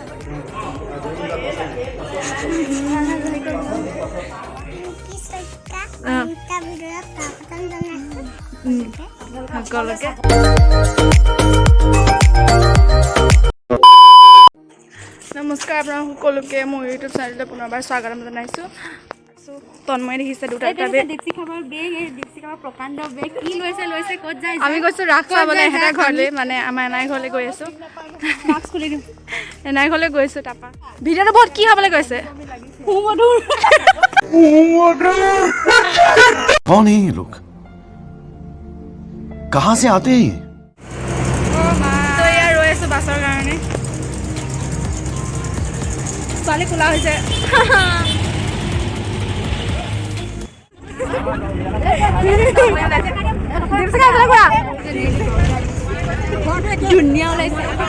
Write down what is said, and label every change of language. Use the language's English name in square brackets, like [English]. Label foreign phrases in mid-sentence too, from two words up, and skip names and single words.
[Assamese] সকলোকে নমস্কাৰ আপোনাক সকলোকে মোৰ ইউটিউব চেনেললৈ পুনৰবাৰ স্বাগতম জনাইছোঁ তন্ময়ী দেখিছে দুটা আমি গৈছোঁ ৰাস চাবলৈ এহেঁতৰ ঘৰলৈ মানে আমাৰ এনাই ঘৰলৈ গৈ আছোঁ এনাই ঘৰলৈ গৈছোঁ তাৰপৰা ভিডিঅ'টো বহুত কি হ'বলৈ গৈছে [Hindi] कौन है ये लोग कहां से आते हैं [Assamese] তো এয়া ৰৈ আছোঁ বাছৰ কাৰণে ছোৱালী খোলা হৈছে ধুনীয়া ওলাইছে